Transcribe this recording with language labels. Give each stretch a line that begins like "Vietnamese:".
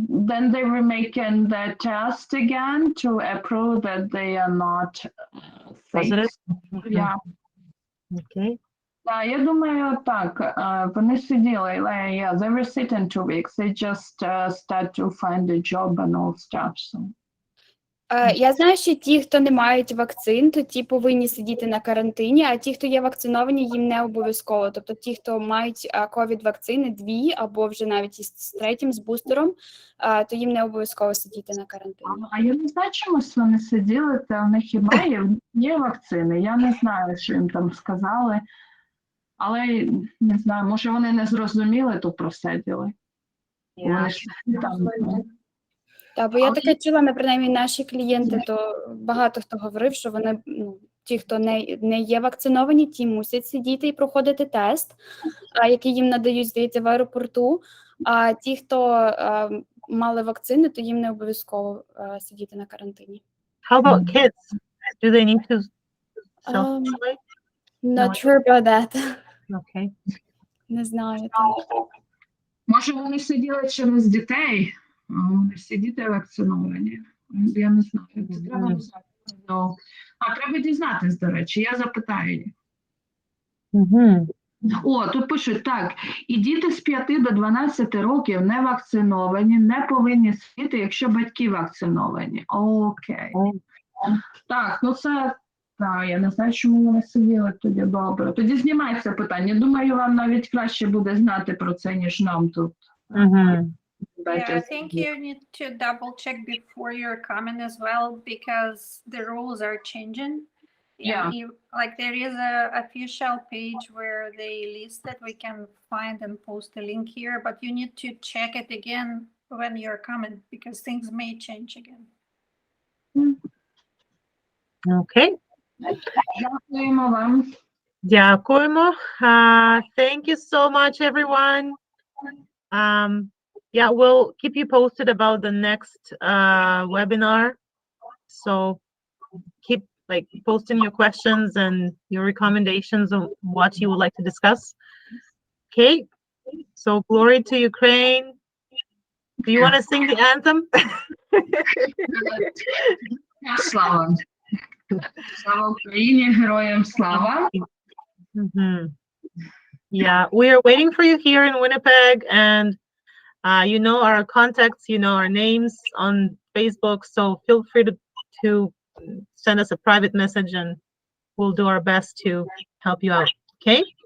English: Then they were making the test again to approve that they are not sick. Positive? Yeah. Okay.
Ukrainian: Я думаю, так, вони сиділи,
English: yeah, they were sitting 2 weeks. They just start to find a job and all stuff. So.
Ukrainian: Я знаю, що ті, хто не мають вакцин, то ті повинні сидіти на карантині, а ті, хто є вакциновані, їм не обов'язково. Тобто ті, хто мають ковід-вакцини, 2 або вже навіть із 3-м, з бустером, то їм не обов'язково сидіти на карантині. А я не знаю, чомусь вони сиділи, та в них є вакцини. Я не знаю, що їм там сказали. Але, не знаю, може вони не зрозуміли, то просиділи. Вони ж там... Так, бо я таке чула, принаймні наші клієнти, то багато хто говорив, що вони, ті, хто не є вакциновані, ті мусять сидіти і проходити тест, який їм надають, здається, в аеропорту, а ті, хто мали вакцини, то їм не обов'язково сидіти на карантині.
English: How about kids? Do they need to self-isolate? Not sure about that. Okay.
Ukrainian: Не знаю. Так. Може вони сиділи через дітей? Вони всі діти вакциновані. Я не знаю. Це треба знати. Треба дізнатись, до речі. Я запитаю їх. О, тут пишуть так, і діти з 5 до 12 років не вакциновані, не повинні сидіти, якщо батьки вакциновані. Окей. Так, ну це, так, я не знаю, чому вони сиділи тоді, добре. Тоді знімається питання. Думаю, вам навіть краще буде знати про це, ніж нам тут. Mhm.
English: Yeah, I think you need to double check before your comment as well, because the rules are changing. Yeah. And like there is a official page where they list it. We can find and post the link here, but you need to check it again when you're comment, because things may change again. Okay.
Ukrainian: Дякуємо вам. Дякуємо.
English: Thank you so much, everyone. Yeah, we'll keep you posted about the next webinar. So keep like posting your questions and your recommendations on what you would like to discuss. Okay. So glory to Ukraine. Do you want to sing the anthem?
Ukrainian: Слава. Слава Україні, героям слава. Mhm.
English: Yeah, we are waiting for you here in Winnipeg, and you know our contacts, you know our names on Facebook, so feel free to send us a private message, and we'll do our best to help you out. Okay?